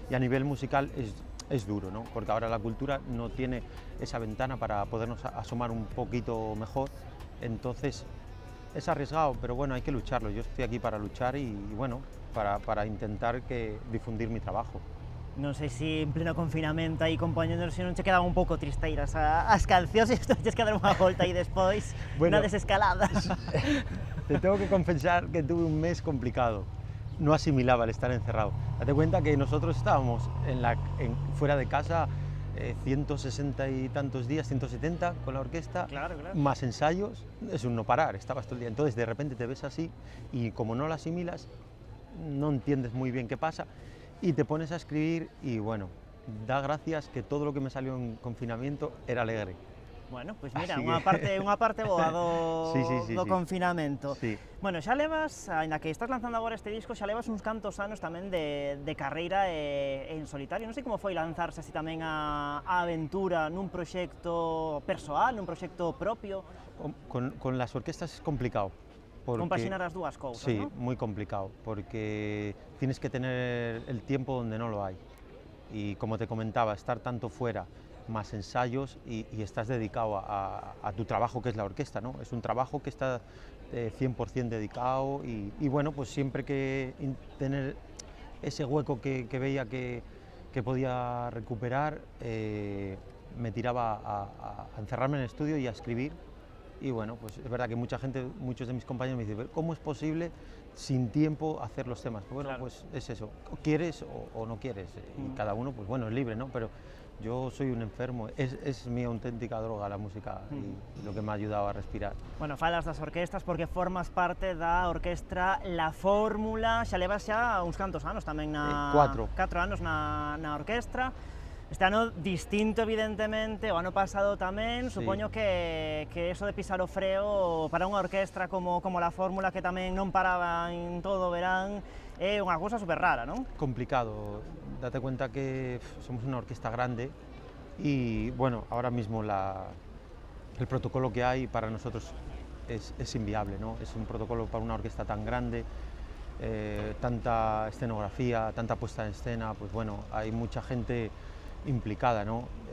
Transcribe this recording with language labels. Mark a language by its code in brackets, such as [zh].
[es] Y a nivel musical es duro, ¿no? Porque ahora la cultura no tiene esa ventana para podernos asomar un poquito mejor, entonces es arriesgado, pero bueno, hay que lucharlo, yo estoy aquí para luchar y bueno, para intentar difundir mi trabajo. [gl] Non sei se en pleno confinamento aí compañeros se non che quedaban un pouco tristeiras as cancións e tes que dar unha volta aí despois, [es] Bueno, [gl] unha desescalada. [es] Te tengo que confesar que tuve un mes complicado, no asimilaba el estar encerrado. Date cuenta que nosotros estábamos fuera de casa 160 y tantos días, 170 con la orquesta, claro. más ensayos, es un no parar, estabas todo el día. Entonces de repente te ves así y como no lo asimilas, no entiendes muy bien qué pasa y te pones a escribir y bueno, da gracias que todo lo que me salió en confinamiento era alegre. [gl] Bueno, pois mira, unha parte boa do confinamento. [es] Sí. [gl] Bueno, xa levas, aínda que estás lanzando agora este disco, xa levas uns cantos anos tamén de carreira en solitario. Non sei como foi lanzarse así tamén a aventura nun proxecto persoal, nun proxecto propio. [es] Con las orquestas es complicado. [gl] Compaxinar as dúas cousas, [es] sí, ¿no? Muy complicado, porque tienes que tener el tiempo donde no lo hay. Y como te comentaba, estar tanto fuera, más ensayos y estás dedicado a tu trabajo que es la orquesta, ¿no? Es un trabajo que está 100% dedicado y bueno, pues siempre que tener ese hueco que veía que podía recuperar, me tiraba a encerrarme en el estudio y a escribir. Y bueno, pues es verdad que muchos de mis compañeros me dicen, ¿cómo es posible sin tiempo hacer los temas? Pues bueno, claro. Pues es eso, quieres o no quieres, y cada uno, pues bueno, es libre, ¿no? Pero yo soy un enfermo, es mi auténtica droga la música y lo que me ha ayudado a respirar. [gl] Bueno, falas das orquestas porque formas parte da orquestra La Fórmula, xa levas xa uns cantos anos tamén na... 4 anos na orquestra. Este ano distinto, evidentemente, o ano pasado tamén, sí. Supoño que eso de pisar o freo para unha orquestra como La Fórmula, que tamén non paraba en todo o verán, é unha cousa super rara, non? [es] Complicado, date cuenta que somos una orquesta grande y, bueno, ahora mismo el protocolo que hay para nosotros es inviable, ¿no? Es un protocolo para una orquesta tan grande, tanta escenografía, tanta puesta en escena, pues bueno, hay mucha gente implicada, ¿no?